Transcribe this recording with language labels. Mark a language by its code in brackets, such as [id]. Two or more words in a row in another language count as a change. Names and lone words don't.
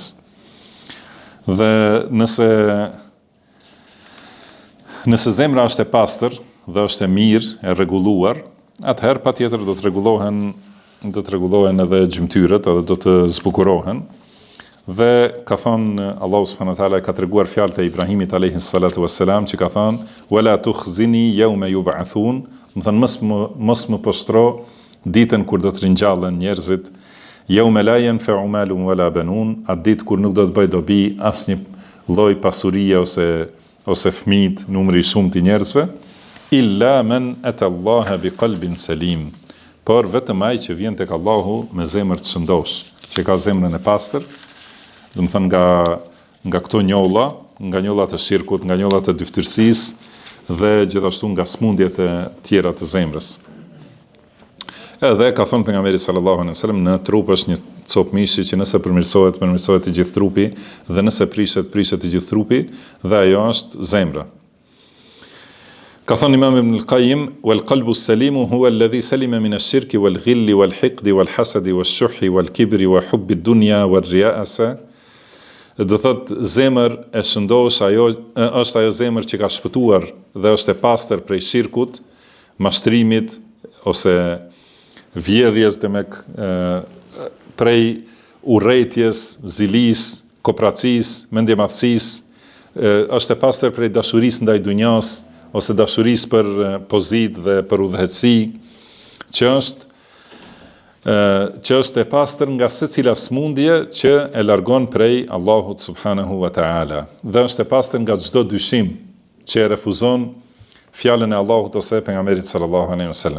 [sq] Dhe nëse zemra është e pastër dhe është e mirë, e rregulluar, atëherë patjetër do të rregullohen edhe gjymtyrët, edhe do të zbukurohen. Dhe ka thënë Allahu [ar] سبحانه وتعالى, [sq] ka treguar fjalët e Ibrahimit [ar] عليه الصلاة والسلام, [sq] që ka thënë [ar] ولا تخزني يوم يبعثون, [sq] do të thënë mos më poshtro ditën kur do të ringjallen njerëzit, [ar] يوم لا ينفع مال ولا بنون, [sq] atë ditë kur nuk do të bëj dobi asnjë lloj pasurie ose fëmijë, numri i shumtë i njerëzve, [ar] إلا من أتى الله بقلب سليم, [sq] por vetëm ai që vjen tek Allahu me zemër të shëndosh, që ka zemrën e pastër, do të thënë nga këto njolla, nga njollat e shirkut, nga njollat e dyftërsisë dhe gjithashtu nga smundjet e tjera të zemrës. Edhe ka thënë pejgamberi [ar] صلى الله عليه وسلم, [sq] në trup është një copë mishi që nëse përmirësohet i gjithë trupi, dhe nëse prishet i gjithë trupi, dhe ajo është zemra. Ka thënë Imam Ibn al-Qayyim, [ar] والقلب السليم هو الذي سلم من الشرك والغل والحقد والحسد والشح والكبر وحب الدنيا والرياسة. [sq] do thot zemër e shëndosh, është ajo zemër që ka shpëtuar dhe është e pastër prej shirkut, mashtrimit ose vjedhjes prej urrëties, zilis, kopracis, mendjemadhësis, është e pastër prej dashurisë ndaj dunjas ose dashurisë për pozitë dhe për udhëheci, që është e pastër nga secila smundje që e largon prej Allahut [ar] سبحانه وتعالى, [sq] dhe është e pastër nga çdo dyshim që e refuzon fjalën e Allahut ose pejgamberit [ar] صلى الله عليه وسلم.